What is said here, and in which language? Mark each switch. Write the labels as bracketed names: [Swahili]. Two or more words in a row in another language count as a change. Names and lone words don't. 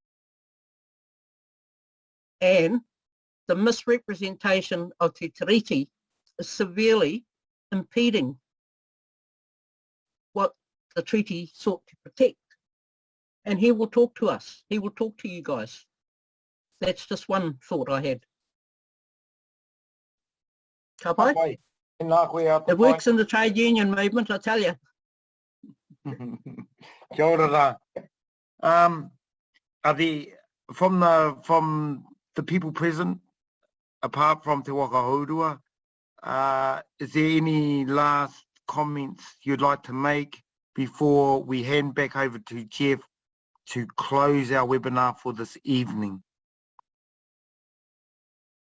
[English] And the misrepresentation of Te Tiriti is severely impeding what the treaty sought to protect. And he will talk to us. He will talk to you guys. That's just one thought I had. [Māori] Ka pai? [English] It works in the trade union movement, I tell you. [Māori] Kia ora rā. [English] Are from the people present, apart from Te Waka Hourua, is there any last comments you'd like to make before we hand back over to Jeff to close our webinar for this evening?